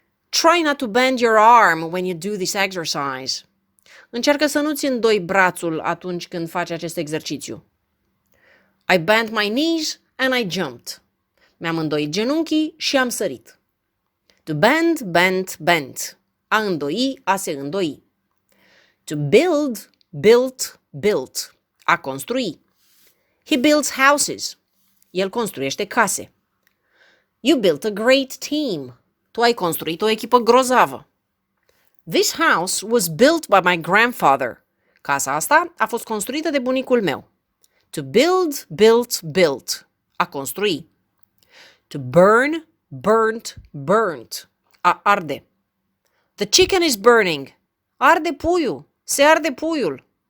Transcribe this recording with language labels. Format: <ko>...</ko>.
<en>Try not to bend your arm when you do this exercise.</en> <ro>Încearcă să nu-ți îndoi brațul atunci când faci acest exercițiu.</ro> <en>I bent my knees and I jumped.</en> <ro>Mi-am îndoit genunchii și am sărit.</ro> <en>To bend, bent, bent.</en> <ro>A îndoi, a se îndoi.</ro> <en>To build, built, built.</en> <ro>A construi.</ro> <en>He builds houses.</en> <ro>El construiește case.</ro> <en>You built a great team.</en> <ro>Tu ai construit o echipă grozavă.</ro> <en>This house was built by my grandfather.</en> <ro>Casa asta a fost construită de bunicul meu.</ro> <en>To build, built, built.</en> <ro>A construi.</ro> <en>To burn, burnt, burnt.</en> <ro>A arde.</ro> <en>The chicken is burning.</en> <ro>Arde puiul. Se arde puiul.</ro>